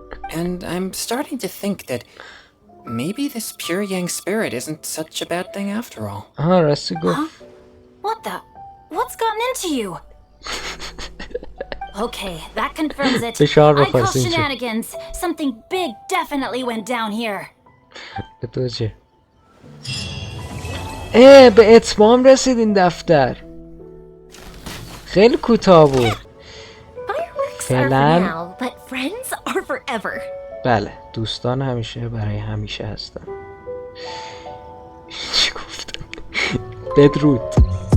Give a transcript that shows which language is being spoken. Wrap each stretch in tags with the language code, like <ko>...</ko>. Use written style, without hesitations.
<en>And I'm starting to think that maybe this pure yang spirit isn't such a bad thing after all.</en> <fa>آها راستی گفت.</fa> <en>What the? What's gotten into you? Okay, that confirms it.</en> <fa>فشار</fa> <en>I call</en> <fa>بخواستین چه؟</fa> <en>shenanigans. Something big definitely went down here.</en> <fa>به تو چه؟ به اتمام رسید این دفتر. خیلی کوتاه بود.</fa> <en>Fireworks are for</en> <fa>فعلا</fa> <en>now, but friends are forever.</en> <fa>بله دوستان همیشه برای همیشه هستن. چی گفتم؟ بدرود.</fa>